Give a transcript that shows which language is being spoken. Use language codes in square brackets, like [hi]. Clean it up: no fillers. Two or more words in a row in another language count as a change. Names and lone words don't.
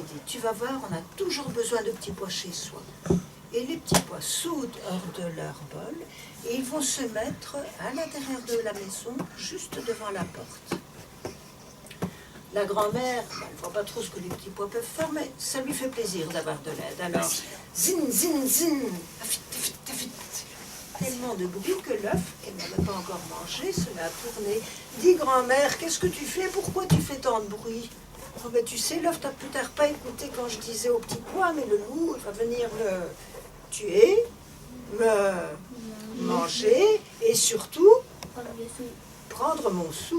[fr] Tu vas voir, on a toujours besoin de petits pois chez soi. Et les petits pois sautent hors de leur bol et ils vont se mettre à l'intérieur de la maison, juste devant la porte. La grand-mère, elle ne voit pas trop ce que les petits pois peuvent faire, mais ça lui fait plaisir d'avoir de l'aide. Alors, zin, zin, zin, afit, afit, afit. Tellement de bruit que l'œuf, qu'elle n'avait pas encore mangé, se met à tourner. Dis, grand-mère, qu'est-ce que tu fais? Pourquoi tu fais tant de bruit? Oh, ben, tu sais, l'œuf, t'as peut-être pas écouté quand je disais au petit pois, mais le loup, il va venir me tuer, me manger, et surtout, prendre mon sou.